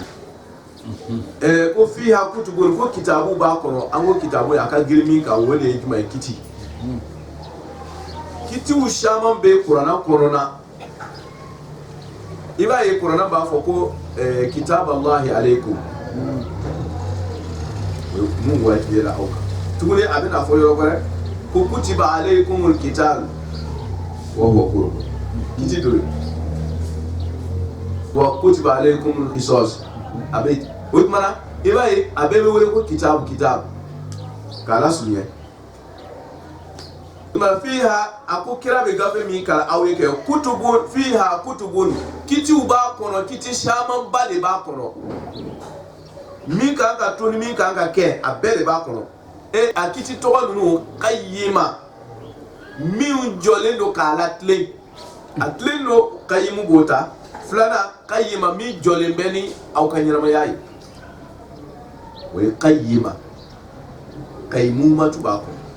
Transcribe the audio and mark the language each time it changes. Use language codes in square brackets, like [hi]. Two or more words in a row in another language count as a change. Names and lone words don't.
[bm] ko [ar] فيها كتب [bm] ko kitabu b'a kɔnɔ an ko kitabu a ka girin min kan o de ye jumɛn ye kiti kitiw caman bɛ kuranna kɔnɔna i b'a ye kuranna b'a fɔ ko [ar] كتاب الله عليكم [bm] mun wajibiyala aw kan tuguni a bɛna fɔ yɔrɔ wɛrɛ ko [ar] كتب عليكم القتال وهو كره [bm] kiti dɔ wa [ar] كتب عليكم القصاص [bm] a bɛ o tuma na i b'a ye a bɛɛ bɛ wele ko kitabu k'a lasurunya tuma fiha a ko kira bɛ gafe min kalan aw ye kɛ [ar] كتب فيها كتب [bm] kitiw b'a kɔnɔ kiti caman ba de b'a kɔnɔ min kan ka to ni min kan ka kɛ a bɛɛ de b'a kɔnɔ a kiti tɔgɔ ninnu qayyima min jɔlen don k'a latilen a tilen don qayyimu b'o ta filanan qayyima min jɔlen bɛ ni aw ka ɲɛnamaya ye o ye qayyima qayyimumatu b'a kɔnɔ